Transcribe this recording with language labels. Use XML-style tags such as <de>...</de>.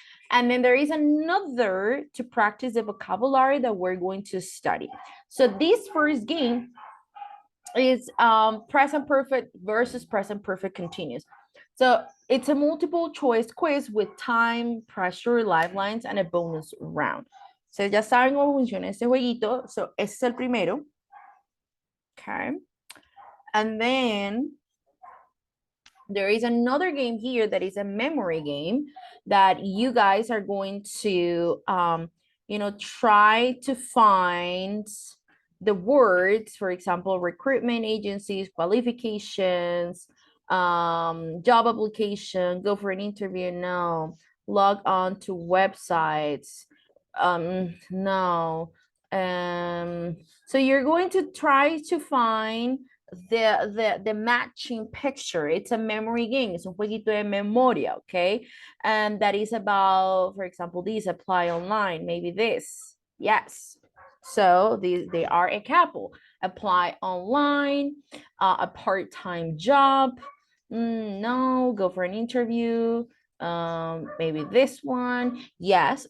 <en>And then there is another to practice the vocabulary that we're going to study. So this first game is present perfect versus present perfect continuous. So it's a multiple choice quiz with time, pressure, lifelines, and a bonus round.</en> <es>So ya saben cómo funciona este jueguito. So ese es el primero. Okay.</es> <en>And then there is another game here that is a memory game that you guys are going to try to find the words, for example, recruitment agencies, qualifications, job application, go for an interview, no, log on to websites, no. So you're going to try to find the matching picture. It's a memory game.</en> <es>Es un jueguito de memoria, okay?</es> <en>And that is about, for example, these apply online, maybe this. Yes. So they are a couple. Apply online, a part-time job. No, go for an interview. Maybe this one. Yes.</en>